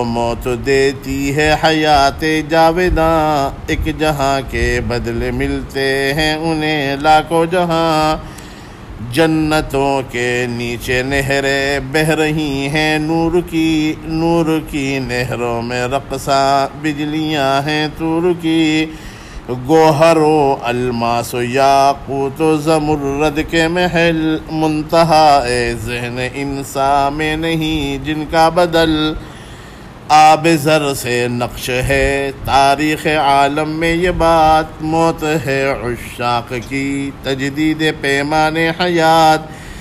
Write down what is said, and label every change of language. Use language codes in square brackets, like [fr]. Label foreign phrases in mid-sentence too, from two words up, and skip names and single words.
[ur] موت دیتی ہے حیات جاوداں، ایک جہاں کے بدلے ملتے ہیں انہیں لاکھوں جہاں، جنتوں کے نیچے نہریں بہہ رہی ہیں نور کی، نور کی نہروں میں رقصاں بجلیاں ہیں طور کی، گوہر و الماس و یاقوت و زمرد کے محل، منتہا ذہن انسان میں نہیں جن کا بدل، آب زر سے نقش ہے تاریخ عالم میں یہ بات، موت ہے عشاق کی تجدید پیمان حیات،